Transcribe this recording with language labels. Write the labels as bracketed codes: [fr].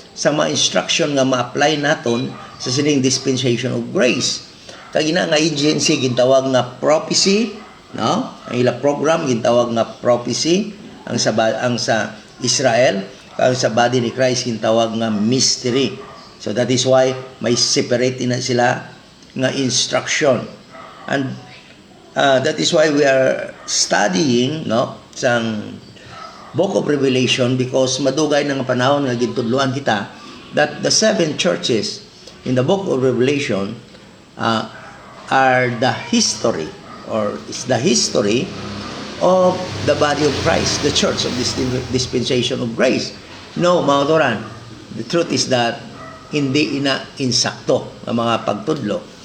[hil] Sa mga instruction nga ma-apply naton sa sining dispensation of grace. Kag ina nga agency gintawag nga prophecy, no? Ang ila program gintawag nga prophecy ang sa Israel, kag sa body ni Christ gintawag nga mystery. [en] So that is why [hil] may separate na sila nga instruction. [en] And that is why we are studying, no, sang Book of Revelation, because [hil] madugay na nga panahon nga gintudloan kita [en] that the 7 churches in the Book of Revelation are the history, or is the history of the body of Christ, the church of this dispensation of grace. [hil] No, mga kauturan, [en] the truth is that [hil] hindi ina insakto ang mga pagtudlo.